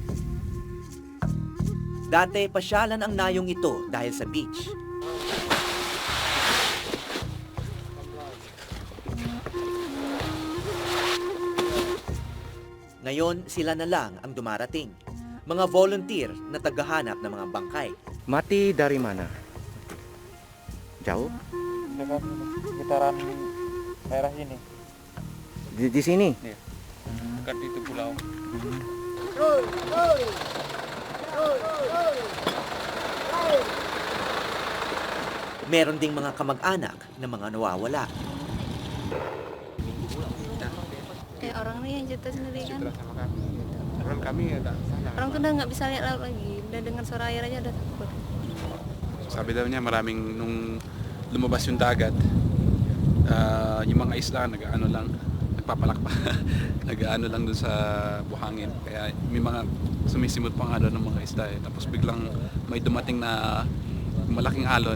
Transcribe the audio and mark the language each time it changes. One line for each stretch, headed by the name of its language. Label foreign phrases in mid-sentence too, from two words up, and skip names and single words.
Filipino: Dati, pasyalan ang nayong ito dahil sa beach. Ngayon, sila na lang ang dumarating. Mga volunteer na tagahanap ng mga bangkay.
Indonesian: Mati dari mana? Jauh? Sekitaran daerah ini. Di sini? Dekat itu pulau.
Filipino: Meron ding mga kamag-anak na mga nawawala.
Indonesian: Orang ini yang cerita sendiri kan. Sama kami. Orang kami ada sana. Orang tuh udah nggak bisa lihat laut lagi. Udah dengar suara air aja udah takut.
Filipino: Sabi daw niya maraming nung lumabas yung dagat, yung mga isla nag-ano lang, nagpapalak pa. Nag-ano lang dun sa buhangin. Kaya may mga sumisimot pa nga doon ng mga isla eh. Tapos biglang may dumating na malaking alon.